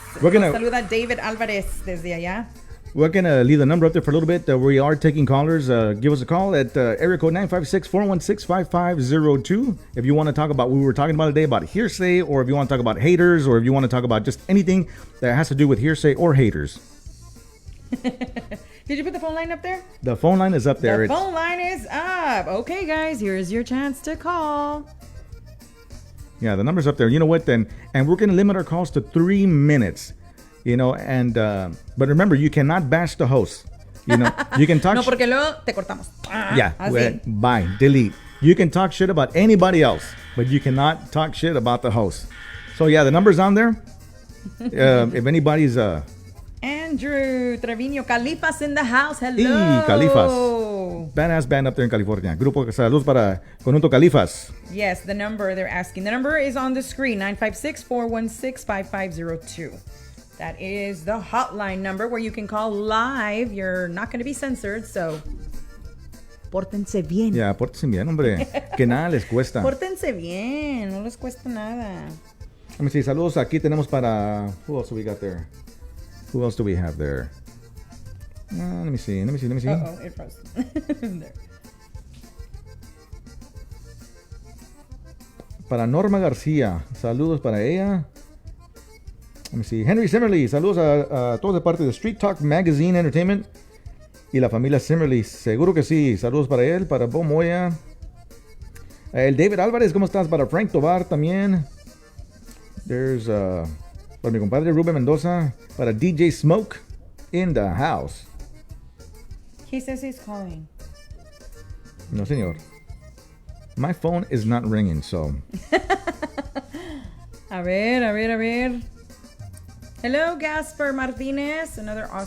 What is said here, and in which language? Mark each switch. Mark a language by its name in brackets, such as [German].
[Spanish] Saluda David Alvarez desde allá. [English] We're going to leave the number up there for a little bit. We are taking callers. Give us a call at area code 956-416-5502. If you want to talk about what we were talking about today about hearsay, or if you want to talk about haters, or if you want to talk about just anything that has to do with hearsay or haters. Did you put the phone line up there? The phone line is up there. The phone line is up. Okay, guys, here's your chance to call. Yeah, the number's up there. You know what, then? And we're going to limit our calls to 3 minutes. But remember, you cannot bash the host. You can talk. [Spanish] No, porque luego te cortamos. [English] Yeah. Bye. Delete. You can talk shit about anybody else, but you cannot talk shit about the host. So yeah, the number's on there. If anybody's Andrew Trevino, Califas in the house. Hello. Califas. Badass band up there in California. [Spanish] Grupo Saludos para Conjunto Califas. [English] Yes, the number they're asking. The number is on the screen, 956-416-5502. That is the hotline number where you can call live. You're not going to be censored, so pórtense bien. [Spanish] Yeah, pórtense bien, hombre. Que nada les cuesta. Pórtense bien, no les cuesta nada. [English] Let me see. [Spanish] Saludos aquí tenemos para... [English] Who else do we got there? Who else do we have there? Let me see. Uh-oh, it froze. There. [Spanish] Para Norma García. Saludos para ella. Let me see. Henry Simmerly. Saludos a todos de parte de Street Talk Magazine Entertainment y la familia Simmerly. Seguro que sí. Saludos para él, para Bo Moya. El David Álvarez, ¿cómo estás? Para Frank Tovar también. There's para mi compadre Ruben Mendoza. [English] Para DJ Smoke in the house. He says he's calling. [Spanish] No, señor. [English] My phone is not ringing, so. A ver. Hello, Gasper Martinez, another awesome